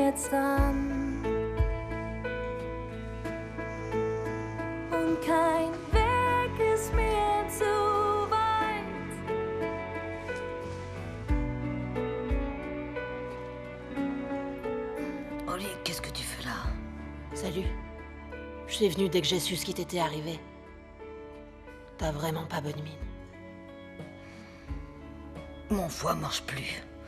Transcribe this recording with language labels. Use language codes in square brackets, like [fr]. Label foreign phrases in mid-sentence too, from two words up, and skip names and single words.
[de] gestern und kein Weg ist mir zu weit. [fr] Oli, qu'est-ce que tu fais là? Salut. Je suis venue dès que j'ai su ce qui t'était arrivé. T'as vraiment pas bonne mine. Mon foie marche plus.